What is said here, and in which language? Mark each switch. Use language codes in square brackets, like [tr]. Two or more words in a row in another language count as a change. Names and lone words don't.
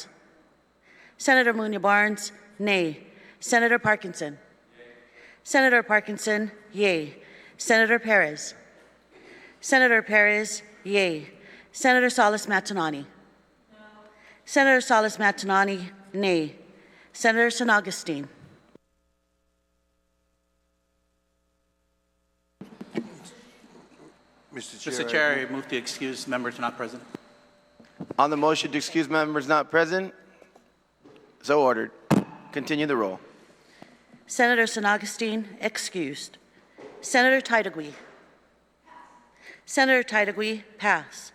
[en] Senator Muñoz Barnes, nay. Senator Parkinson. Senator Parkinson, yea. Senator Perez. Senator Perez, yea. Senator Salas Matanani. No. Senator Salas Matanani, nay. Senator San Augustine. Mr. Chair, I move to excuse members not present. On the motion to excuse members not present, so ordered. Continue the roll. Senator San Augustine, excused. Senator Titagui. Senator Titagui, pass.